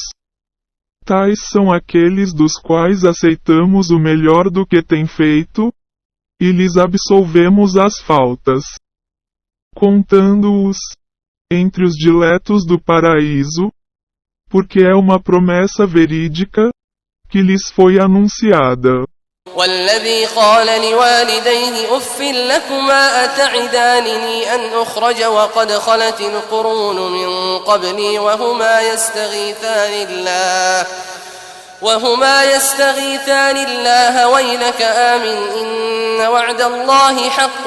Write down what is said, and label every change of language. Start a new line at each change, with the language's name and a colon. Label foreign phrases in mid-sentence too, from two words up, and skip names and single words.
Portuguese: Tais são aqueles dos quais aceitamos o melhor do que têm feito, e lhes absolvemos as faltas, contando-os entre os diletos do paraíso, porque é uma promessa verídica que lhes foi anunciada.
Arabic: والذي قال لوالديه أف لكما أتعدانني أن أخرج وقد خلت القرون من قبلي وهما يستغيثان الله ويلك آمن إن وعد الله حق